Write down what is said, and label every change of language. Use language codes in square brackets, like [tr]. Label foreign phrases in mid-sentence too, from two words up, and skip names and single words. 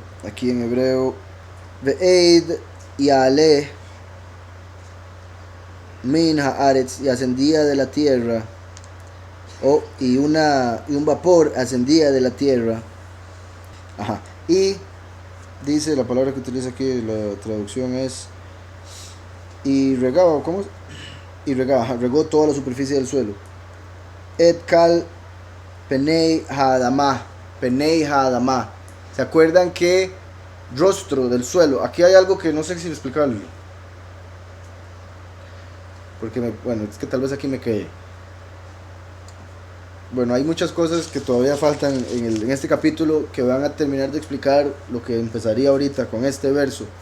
[es] Aquí en hebreo, [he] ואד יעלה מן הארץ, [es] y ascendía de la tierra, y un vapor ascendía de la tierra. Ajá. Y dice la palabra que utiliza aquí, la traducción es y regaba, ¿cómo? Y regaba, regó toda la superficie del suelo. [he] את כל פני האדמה, פני האדמה. [es] ¿Se acuerdan que rostro del suelo? Aquí hay algo que no sé si explicarlo, porque bueno, es que tal vez aquí me quedé. bueno, hay muchas cosas que todavía faltan en este capítulo que van a terminar de explicar lo que empezaría ahorita con este verso.